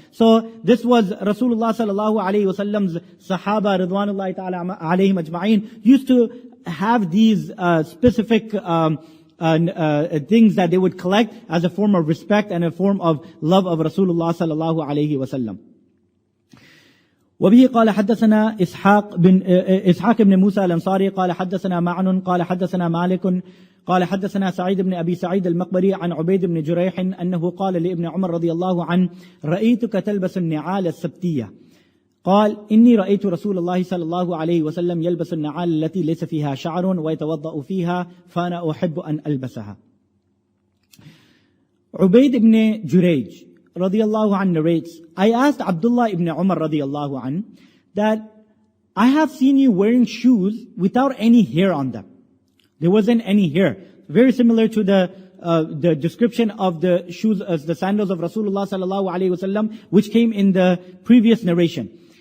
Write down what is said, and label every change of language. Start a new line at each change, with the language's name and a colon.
English: So this was Rasulullah sallallahu alayhi wa sallam's Sahaba Ridwanullahi ta'ala alayhim ajma'in used to have these specific things that they would collect as a form of respect and a form of love of Rasulullah sallallahu alayhi wa sallam.
Arabic: وبه قال حدثنا إسحاق بن موسى الأنصاري قال حدثنا معن قال حدثنا مالك قال حدثنا سعيد بن أبي سعيد المقبري عن عبيد بن جريح أنه قال لابن عمر رضي الله عنه رأيتك تلبس النعال السبتية قال إني رأيت رسول الله صلى الله عليه وسلم يلبس النعال التي ليس فيها شعر ويتوضأ فيها فأنا أحب أن ألبسها.
English: عبيد بن جريج radiyallahu anh narrates, I asked Abdullah ibn Umar radiyallahu anh that I have seen you wearing shoes without any hair on them. There wasn't any hair. Very similar to the description of the shoes as the sandals of Rasulullah sallallahu alaihi wasallam, which came in the previous narration.